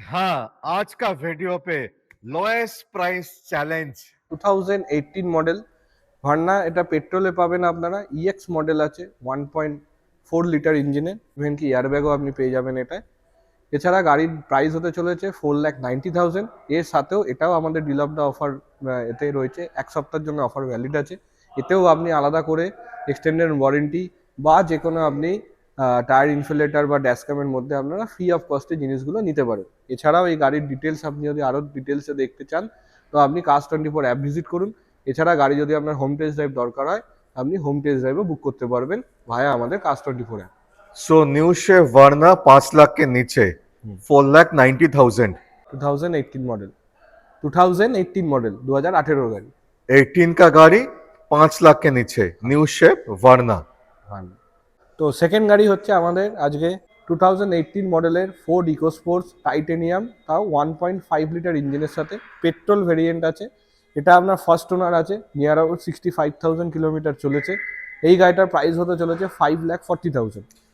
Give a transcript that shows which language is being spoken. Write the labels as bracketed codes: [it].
[hi] हाँ, आज का वीडियो पे lowest price challenge [bn] 2018 model Verna. এটা পেট্রোলে পাবেন আপনারা। ইএক্স মডেল আছে 1.4 লিটার ইঞ্জিনে, ইভেন কি এয়ারব্যাগও আপনি পেয়ে যাবেন এটায়। এছাড়া গাড়ির প্রাইস হতে চলেছে 4,90,000। এর সাথেও এটাও আমাদের ডিল অফ দ্য অফার এতে রয়েছে, এক সপ্তাহের জন্য অফার ভ্যালিড আছে। এতেও আপনি আলাদা করে এক্সটেন্ডেড ওয়ারেন্টি বা যে কোনো আপনি টায়ার ইনফ্লেটার বা ড্যাশক্যামের মধ্যে আপনারা ফ্রি অফ কস্টে জিনিসগুলো নিতে পারেন। এছাড়াও এই গাড়ির ডিটেলস আপনি যদি আরও ডিটেলসে দেখতে চান তো আপনি Cars24 অ্যাপ ভিজিট করুন। এছাড়া গাড়ি যদি আপনার হোম টেস্ট ড্রাইভ দরকার হয় আপনি হোম টেস্ট ড্রাইভও বুক করতে পারবেন ভায়া আমাদের Cars24 app. [hi] So new chef वर्ना 5 लाख के नीचे 4,90,000। [bn] 2018 মডেল 2018 মডেল 2018 গাড়ি। [hi] 18 का गाड़ी 5 लाख के नीचे न्यू शेफ वर्ना। [bn] তো সেকেন্ড গাড়ি হচ্ছে আমাদের আজকে 2018 মডেলের ফোর্ড ইকোস্পোর্টস টাইটেনিয়াম, তাও 1.5 লিটার ইঞ্জিনের সাথে পেট্রোল ভেরিয়েন্ট আছে। এটা আপনার ফার্স্ট ওনার আছে, নিয়ার অ্যাবাউট 65,000 কিলোমিটার চলেছে। এই গাড়িটার প্রাইস হতে চলেছে 5,40,000।